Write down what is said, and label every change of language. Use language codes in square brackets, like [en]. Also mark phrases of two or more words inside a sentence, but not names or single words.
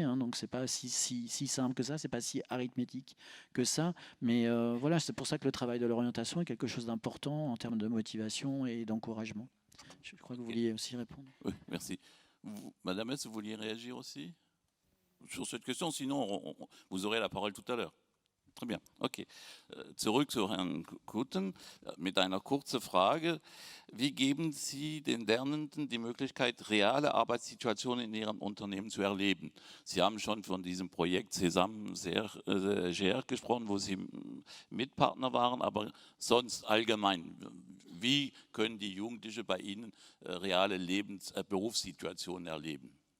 [fr] Hein, donc, ce n'est pas si simple que ça, ce n'est pas si arithmétique que ça. Mais voilà, c'est pour ça que le travail de l'orientation est quelque chose d'important en termes de motivation et d'encouragement. Je crois que vous vouliez aussi répondre. Oui, merci. Madame S, vous vouliez réagir aussi sur cette question? Sinon, vous aurez la parole tout à l'heure. Très bien, okay. [de] Zurück zu Herrn Kutten mit einer kurzen Frage. Wie geben Sie den Lernenden die Möglichkeit, reale Arbeitssituationen in ihrem Unternehmen zu erleben? Sie haben schon von diesem Projekt Sesam GR gesprochen, wo Sie Mitpartner waren, aber sonst allgemein, wie können die Jugendlichen bei Ihnen reale Berufssituationen erleben?